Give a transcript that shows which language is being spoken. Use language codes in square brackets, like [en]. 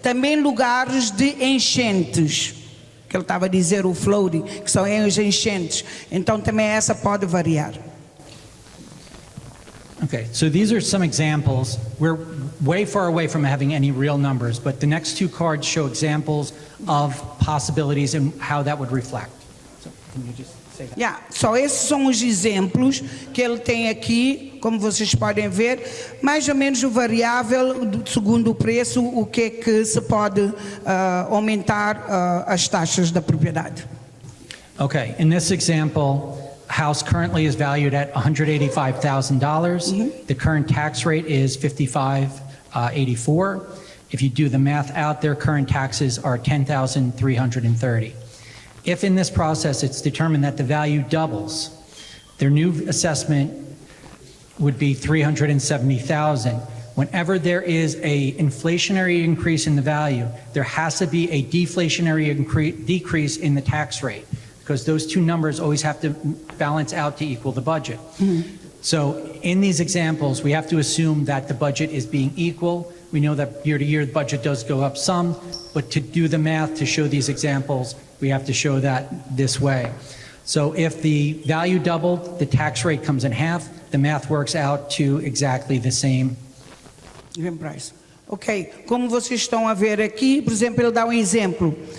[pt] Também lugares de enchentes, que ele estava a dizer o flooding, que são as enchentes. Então também essa pode variar. [en] Okay, so these are some examples. We're way far away from having any real numbers, but the next two cards show examples of possibilities and how that would reflect. So can you just [pt] Yeah, só esses são os exemplos que ele tem aqui, como vocês podem ver, mais ou menos o variável segundo o preço, o que é que se pode aumentar as taxas da propriedade. [en] Okay, in this example, house currently is valued at $185,000. The current tax rate is 55.84. If you do the math out, their current taxes are 10,330. If in this process it's determined that the value doubles, their new assessment would be 370,000. Whenever there is a inflationary increase in the value, there has to be a deflationary decrease in the tax rate, because those two numbers always have to balance out to equal the budget. So in these examples, we have to assume that the budget is being equal. We know that year to year, the budget does go up some, but to do the math to show these examples, we have to show that this way. So if the value doubled, the tax rate comes in half, the math works out to exactly the same. Price. [pt] Ok, como vocês estão a ver aqui, por exemplo, ele dá um exemplo.